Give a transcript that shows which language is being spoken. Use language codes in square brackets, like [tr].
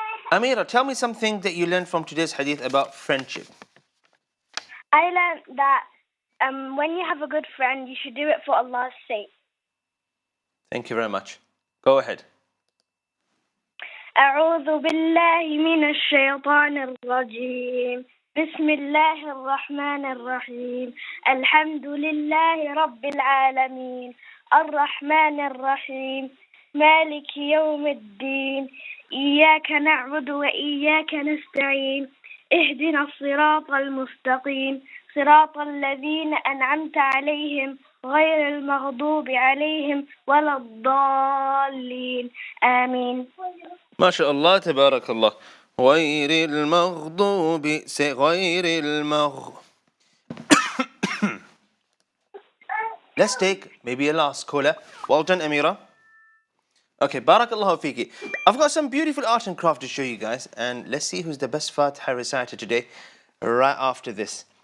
[en] Amira, tell me something that you learned from today's hadith about friendship. I learned that when you have a good friend, you should do it for Allah's sake. Thank you very much. Go ahead. [ar] أعوذ بالله من الشيطان الرجيم بسم الله الرحمن الرحيم الحمد لله رب العالمين الرحمن الرحيم مالك يوم الدين إياك نعبد وإياك نستعين اهدنا الصراط المستقيم صراط الذين أنعمت عليهم غير المغضوب عليهم ولا الضالين آمين. ما شاء الله تبارك الله. غير المغضوب [en] say [ar] غير [en] Let's take maybe a last caller. Well done, Amira. Okay, barakallahu fiki. I've got some beautiful art and craft to show you guys, and let's see who's the best Fatiha reciter today right after this.